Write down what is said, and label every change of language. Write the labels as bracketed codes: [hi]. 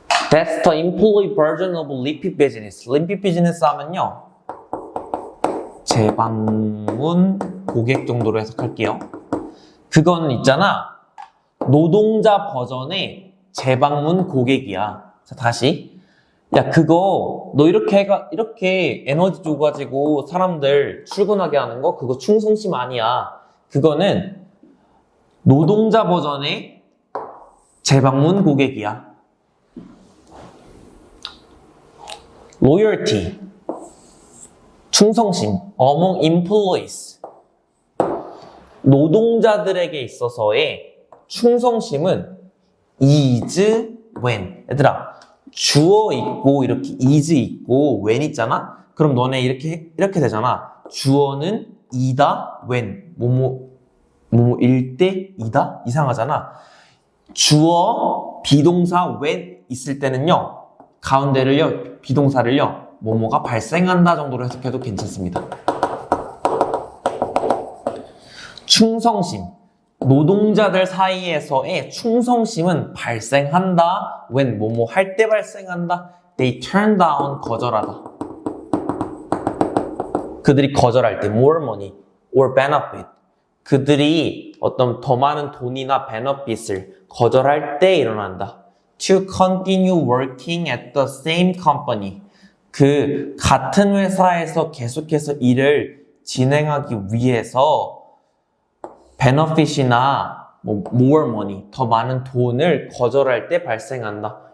[en] That's the employee version of repeat business. [ko] repeat business 하면요, 재방문 고객 정도로 해석할게요. 그건 있잖아, 노동자 버전의 재방문 고객이야. 자, 다시. 야, 그거 너 이렇게 에너지 줘가지고 사람들 출근하게 하는 거, 그거 충성심 아니야. 그거는 노동자 버전의 재방문 고객이야. [en] loyalty, [ko] 충성심, [en] among employees, [ko] 노동자들에게 있어서의 충성심은 [en] is when. [ko] 얘들아, 주어 있고 이렇게 is 있고 when 있잖아? 그럼 너네 이렇게 되잖아. 주어는 이다, when. 뭐뭐일 때 이다? 이상하잖아. 주어, 비동사 when 있을 때는요, 가운데를요, 비동사를요, 뭐뭐가 발생한다 정도로 해석해도 괜찮습니다. 충성심, 노동자들 사이에서의 충성심은 발생한다. when 뭐뭐 할 때 발생한다. [en] They turn down, [ko] 거절하다. 그들이 거절할 때 [en] more money or benefit, [ko] 그들이 어떤 더 많은 돈이나 benefit을 거절할 때 일어난다. [en] To continue working at the same company, [ko] 그 같은 회사에서 계속해서 일을 진행하기 위해서 benefit이나 more money, 더 많은 돈을 거절할 때 발생한다.